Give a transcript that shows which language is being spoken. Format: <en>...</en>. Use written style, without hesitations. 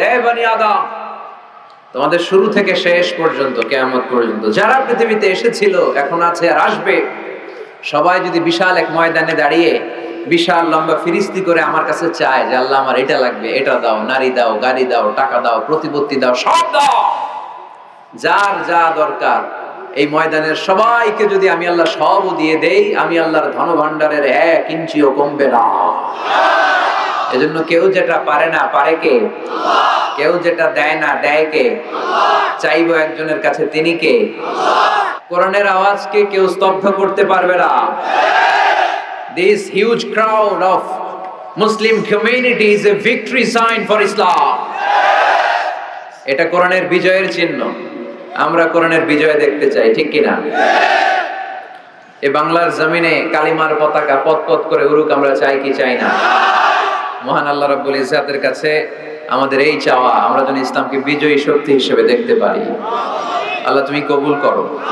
<bn>হে বনি আদম, তোমাদের শুরু থেকে শেষ পর্যন্ত, কিয়ামত পর্যন্ত যারা পৃথিবীতে এসেছিল, এখন আছে আর আসবে, সবাই যদি বিশাল এক ময়দানে দাঁড়িয়ে বিশাল লম্বা ফিরিস্তি করে আমার কাছে চায় যে আল্লাহ আমার এটা লাগবে, এটা দাও, নারী দাও, গাড়ি দাও, টাকা দাও, প্রতিপত্তি দাও, সব দাও, যার যা দরকার, এই ময়দানের সবাইকে যদি আমি আল্লাহ সবও দিয়ে দেই, আমি আল্লাহর ধন ভান্ডারের 1 ইঞ্চিও কমবে না। এজন্য কেউ যেটা পারে না, পারে কে? আল্লাহ। কেউ যেটা দেয় না, দেয় কে? আল্লাহ। চাইবো একজনের কাছে, তিনি কে? আল্লাহ। কোরআনের আওয়াজকে কেউ স্তব্ধ করতে পারবে না।</bn> <en>This huge crowd of Muslim community is a victory sign for Islam.</en> <bn>এটা কোরআনের বিজয়ের চিহ্ন। আমরা কোরআনের বিজয় দেখতে চাই, ঠিক কি না? এই বাংলার জমিনে কালিমার পতাকা পতপত করে উড়ুক, আমরা চাই কি চাই না? মহান আল্লাহ রাব্বুল ইজ্জাতের কাছে আমাদের এই চাওয়া, আমরা যেন ইসলামকে বিজয়ী শক্তি হিসেবে দেখতে পারি। আল্লাহ তুমি কবুল করো।</bn>